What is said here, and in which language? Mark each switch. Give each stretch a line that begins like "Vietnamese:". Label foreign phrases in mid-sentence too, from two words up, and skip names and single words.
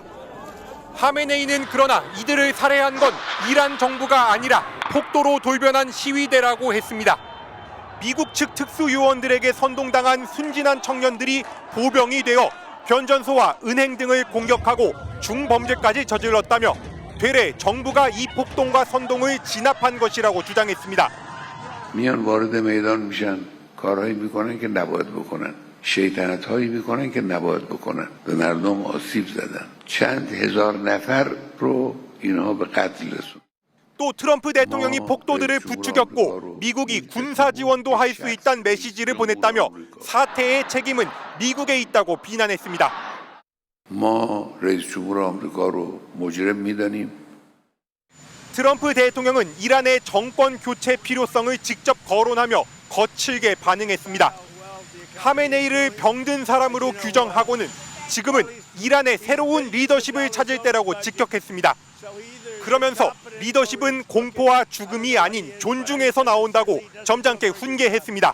Korean: 하메네이는 그러나 이들을 살해한 건 이란 정부가 아니라 폭도로 돌변한 시위대라고 했습니다. 미국 측 특수요원들에게 선동당한 순진한 청년들이 보병이 되어 변전소와 은행 등을 공격하고 중범죄까지 저질렀다며 되레 정부가 이 폭동과 선동을 진압한 것이라고 주장했습니다.
Persian: میان وارد میدان میشن کارهایی میکنن که نباید بکنن شیطنت‌هایی میکنن که نباید بکنن به مردم آسیب زدن چند هزار نفر رو اینها به قتل رسوندن
Korean: 또 트럼프 대통령이 폭도들을 부추겼고 미국이 군사 지원도 할 수 있다는 메시지를 보냈다며 사태의 책임은 미국에 있다고 비난했습니다.
Persian: ما رئیس جمهور آمریکا رو مجرم میدانیم
Korean: 트럼프 대통령은 이란의 정권 교체 필요성을 직접 거론하며 거칠게 반응했습니다. 하메네이를 병든 사람으로 규정하고는 지금은 이란의 새로운 리더십을 찾을 때라고 직격했습니다. 그러면서 리더십은 공포와 죽음이 아닌 존중에서 나온다고 점잖게 훈계했습니다.